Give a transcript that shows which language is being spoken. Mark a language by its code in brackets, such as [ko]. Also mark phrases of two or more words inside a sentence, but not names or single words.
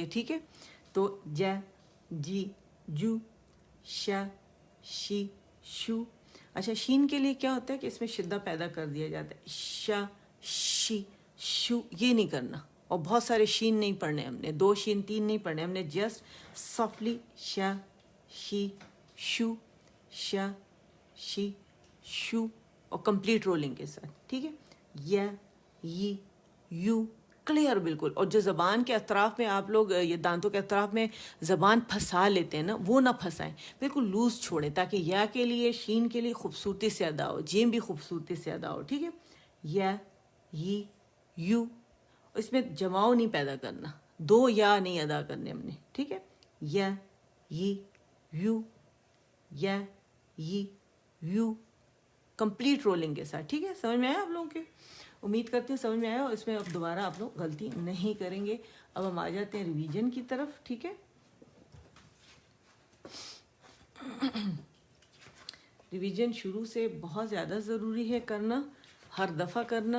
[ur] ٹھیک ہے، تو جے، جی، جو، ش، شی، شو. اچھا، شین کے لیے کیا ہوتا ہے کہ اس میں شدہ پیدا کر دیا جاتا ہے، ش، شی، شو. یہ نہیں کرنا، اور بہت سارے شین نہیں پڑھنے ہم نے، 2 شین 3 نہیں پڑھنے ہم نے، [en] just softly [ur] ش، شی، شو، ش، شی، شو، اور [en] complete rolling [ur] کے ساتھ. ٹھیک ہے، ی، یو، کلیئر بالکل. اور جو زبان کے اطراف میں آپ لوگ یہ دانتوں کے اطراف میں زبان پھنسا لیتے ہیں نا، وہ نہ پھنسائیں، بالکل لوز چھوڑیں تاکہ یا کے لیے، شین کے لیے خوبصورتی سے ادا ہو، جیم بھی خوبصورتی سے ادا ہو. ٹھیک ہے، ی، یو. اس میں جماؤ نہیں پیدا کرنا، 2 یا نہیں ادا کرنے ہم نے. ٹھیک ہے، ی، یو، ی، یو، [en] complete rolling [ur] کے ساتھ. ٹھیک ہے، سمجھ میں آیا آپ لوگوں کے؟ امید کرتی ہوں سمجھ میں آیا، اور اس میں اب دوبارہ آپ لوگ غلطی نہیں کریں گے. اب ہم آ جاتے ہیں ریویژن کی طرف. ٹھیک ہے، ریویژن شروع سے بہت زیادہ ضروری ہے کرنا، ہر دفعہ کرنا.